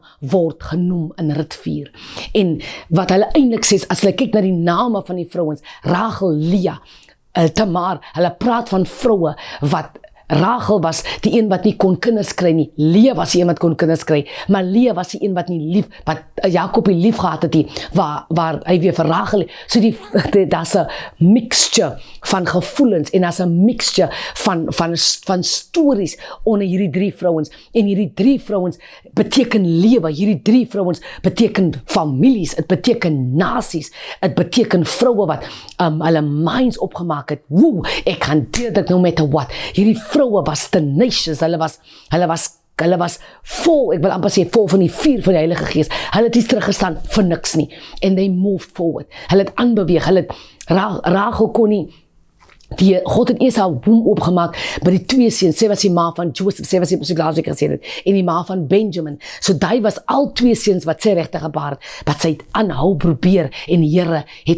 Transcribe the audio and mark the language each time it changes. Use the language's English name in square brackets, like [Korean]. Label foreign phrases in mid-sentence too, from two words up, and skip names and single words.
[Afrikaans] word genoem in Rut 4, en wat hulle eintlik sê, as hulle kyk na die name van die vrouens, Rachel, Leah, Tamar, hulle praat van vroue, wat Rachel was die een wat nie kon kinders kry nie, Leah was die een wat kon kinders kry, maar Leah was die een wat nie wat Jakob nie lief gehad het nie, waar hy weer vir Rachel, so daar's 'n mixture van gevoelens, en daar's 'n mixture van stories onder hierdie 3 vrouens, en hierdie 3 vrouens beteken lewe, hierdie 3 vrouens beteken families, het beteken nasies, het beteken vroue wat hulle minds opgemaak het, ek gaan dit [English] no matter what, [Afrikaans] hierdie vroue was tenacious, hulle was vol, ek wil amper sê, vol van die vuur van die Heilige Gees, hulle het nie teruggestaan vir niks nie, [English] and they moved forward, [Afrikaans] hulle het aanbeweeg, Rachel kon nie, God het eers haar womb opgemaak by die 2 seuns, sy was die ma van Joseph, sy was die gesê het, en die ma van Benjamin, so die was al 2 seuns wat sy regtig gebaar het, wat sy het aanhou probeer, en die Here het